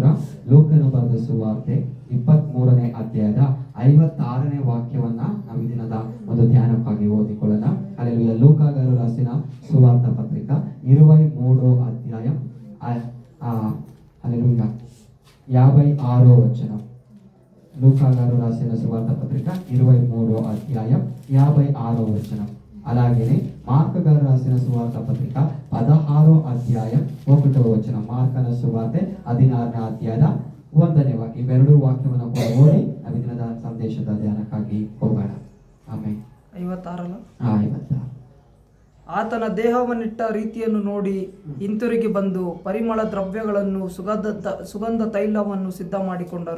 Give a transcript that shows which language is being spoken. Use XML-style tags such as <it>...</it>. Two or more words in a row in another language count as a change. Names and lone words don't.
<kn>ಲೂಕನ ಬರೆದ ಸುವಾರ್ತೆ 23ನೇ ಅಧ್ಯಾಯದ 56ನೇ ವಾಕ್ಯವನ್ನ ನಾವು ಈ ದಿನದ ಒಂದು ಧ್ಯಾನಕ್ಕಾಗಿ ಓದಿಕೊಳ್ಳೋಣ. ಅಲ್ಲೆಲೂಯಾ.</kn> <te>లూకాగారు రాసిన సువార్త పత్రిక 23 అధ్యాయ అల్లెలూయా 56 వచన. లూకాగారు రాసిన సువార్త పత్రిక 23 అధ్యాయం 56 వచనం. అలాగే మార్కు గారు రాసిన సువార్త పత్రిక 16 అధ్యాయం 1వ వచనం.</te> <kn>మార్కನ ಸುವಾರ್ತೆ 16ನೇ ಅಧ್ಯಾಯದ 1ನೇ ವಾಕ್ಯ. ಇವೆರಡು ವಾಕ್ಯವನ್ನು ಕೂಡ ಓದಿ ನಾವು ದಿನದ ಸಂದೇಶದ ಧ್ಯಾನಕ್ಕಾಗಿ ಹೋಗೋಣ. ಆಮೇಲೆ 56 ಆತನ ದೇಹವನ್ನಿಟ್ಟ ರೀತಿಯನ್ನು ನೋಡಿ ಹಿಂತಿರುಗಿ ಬಂದು ಪರಿಮಳ ದ್ರವ್ಯಗಳನ್ನು ಸುಗಂಧ ತೈಲವನ್ನು ಸಿದ್ಧ ಮಾಡಿಕೊಂಡರು.</kn>